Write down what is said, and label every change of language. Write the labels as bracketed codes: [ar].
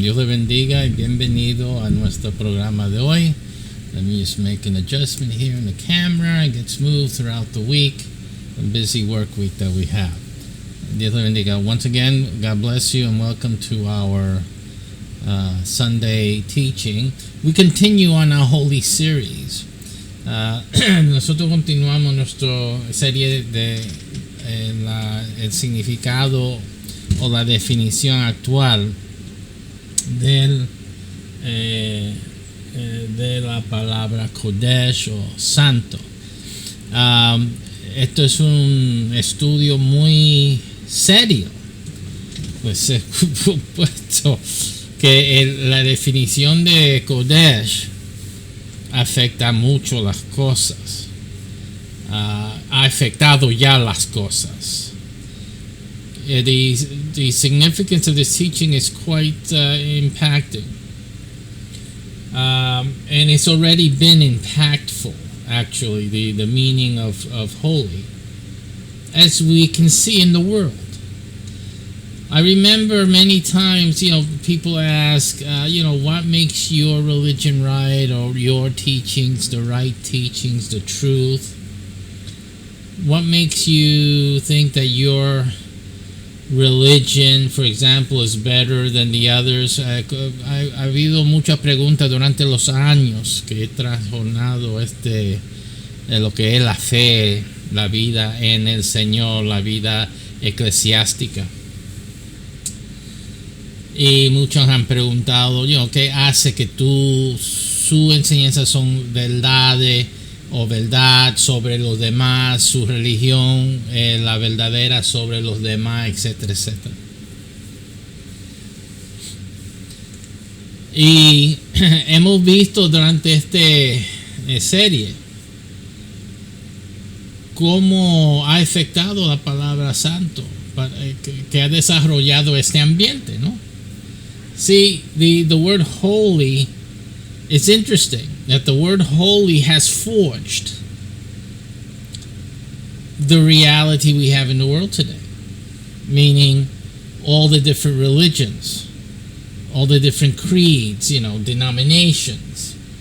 [es] Dios le bendiga y bienvenido a nuestro programa de hoy. [en] Let me just make an adjustment here in the camera and get smooth throughout the week. A busy work week that we have. [es] Dios le bendiga. [en] Once again, God bless you and welcome to our Sunday teaching. We continue on our Holy Series. [es] Nosotros continuamos nuestra serie de el significado o la definición actual del de la palabra Kodesh o santo. Esto es un estudio muy serio, pues puesto que la definición de Kodesh afecta mucho las cosas, ha afectado ya las cosas. [en] The significance of this teaching is quite impacting. And it's already been impactful, actually, the meaning of holy, as we can see in the world. I remember many times, people ask, what makes your religion right, or your teachings the right teachings, the truth? What makes you think that your religion, for example, is better than the others? [es] Ha habido muchas preguntas durante los años que he trastornado lo que es la fe, la vida en el Señor, la vida eclesiástica. Y muchos han preguntado, ¿qué hace que su enseñanza son verdades o verdad sobre los demás, su religión, la verdadera sobre los demás, etcétera, etcétera? Y hemos visto durante esta serie cómo ha afectado la palabra santo, que ha desarrollado este ambiente, ¿no? [en] See, the word holy, it's interesting that the word holy has forged the reality we have in the world today, meaning all the different religions, all the different creeds, denominations,